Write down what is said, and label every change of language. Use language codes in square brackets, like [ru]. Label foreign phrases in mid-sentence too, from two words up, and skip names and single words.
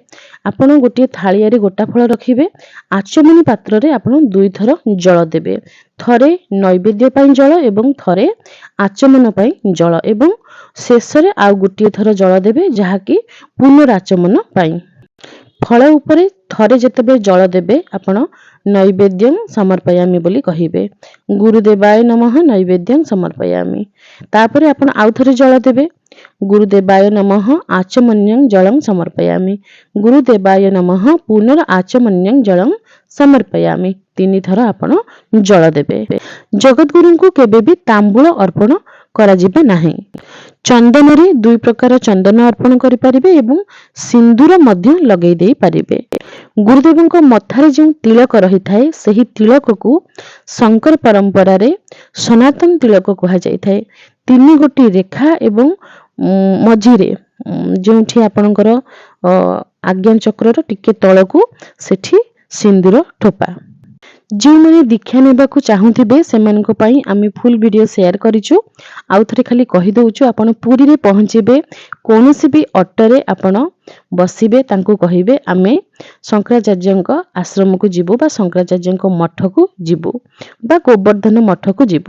[or] ଆପଣ ଗୋଟେ ଥାଳିଆରେ ଗୋଟା ଫଳ ରଖିବେ ଆଚମନୀ ପାତ୍ରରେ ଆପଣ ଦୁଇ ଥର ଜଳ ଦେବେ ଥରେ ନୈବେଦ୍ୟ ପାଇଁ ଜଳ ଏବଂ ଥରେ ଆଚମନ ପାଇଁ ଜଳ ଏବଂ ଶେଷରେ ଆଉ ଗୋଟେ ଥର ଜଳ ଦେବେ ଯାହାକି ପୁନରାଚମନ ପାଇଁ। ଫଳ ଉପରେ ଥରେ ଯେତେବେଳେ ଜଳ ଦେବେ ଆପଣ [sa] नैवेद्यं समर्पयामि [or] ବୋଲି କହିବେ [sa] गुरुदेवाय नमः नैवेद्यं समर्पयामि। [or] ତାପରେ ଆପଣ ଆଉ ଥରେ ଜଳ ଦେବେ [sa] गुरुदेवाय नमः आचमन्यं जलं समर्पयामि गुरुदेवाय नमः पुनर आचमन्यं जलं समर्पयामि। [or] ତିନି ଥର ଆପଣ ଜଳ ଦେବେ। ଜଗତଗୁରୁଙ୍କୁ କେବେ ବି ତାମ୍ବୁଳ ଅର୍ପଣ କରାଯିବ ନାହିଁ। ଚନ୍ଦନରେ ଦୁଇ ପ୍ରକାର ଚନ୍ଦନ ଅର୍ପଣ କରିପାରିବେ ଏବଂ ସିନ୍ଦୂର ମଧ୍ୟ ଲଗାଇ ଦେଇପାରିବେ। ଗୁରୁଦେବଙ୍କ ମଥାରେ ଯେଉଁ ତିଳକ ରହିଥାଏ ସେହି ତିଳକକୁ ଶଙ୍କର ପରମ୍ପରାରେ ସନାତନ ତିଳକ କୁହାଯାଇଥାଏ। ତିନି ଗୋଟି ରେଖା ଏବଂ ମଝିରେ ଯେଉଁଠି ଆପଣଙ୍କର ଆଜ୍ଞା ଚକ୍ରରୁ ଟିକେ ତଳକୁ ସେଠି ସିନ୍ଦୂର ଠୋପା ଯେଉଁମାନେ ଦୀକ୍ଷା ନେବାକୁ ଚାହୁଁଥିବେ ସେମାନଙ୍କ ପାଇଁ ଆମେ [en] full video [or] ସେୟାର କରିଛୁ। ଆଉ ଥରେ ଖାଲି କହିଦେଉଛୁ, ଆପଣ ପୁରୀରେ ପହଞ୍ଚିବେ, କୌଣସି ବି ଅଟୋରେ ଆପଣ ବସିବେ, ତାଙ୍କୁ କହିବେ ଆମେ ଶଙ୍କରାଚାର୍ଯ୍ୟଙ୍କ ଆଶ୍ରମକୁ ଯିବୁ ବା ଶଙ୍କରାଚାର୍ଯ୍ୟଙ୍କ ମଠକୁ ଯିବୁ ବା ଗୋବର୍ଦ୍ଧନ ମଠକୁ ଯିବୁ।